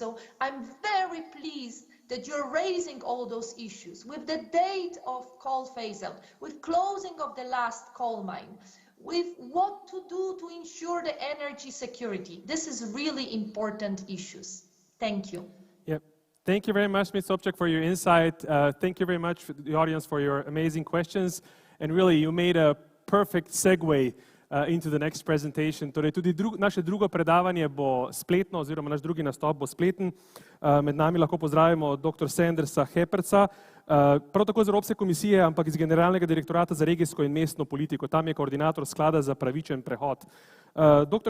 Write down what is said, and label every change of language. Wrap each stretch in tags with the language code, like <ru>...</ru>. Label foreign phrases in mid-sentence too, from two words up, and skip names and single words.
<en>So I'm very pleased that you're raising all those issues with the date of coal phase out, with closing of the last coal mine, with what to do to ensure the energy security. This is really important issues. Thank you. Yep. Thank you very much, Ms. Sobczak, for your insight. Thank you very much, for the audience, for your amazing questions. And really, you made a perfect segue into the next presentation.</en> <sl>Torej, tudi naše drugo predavanje bo spletno, oziroma naš drugi nastop bo spleten. Med nami lahko pozdravimo dr. Sandersa Heppertsa, prav tako iz Evropske komisije, ampak iz Generalnega direktorata za regijsko in mestno politiko. Tam je koordinator sklada za pravičen prehod. Dr.</sl>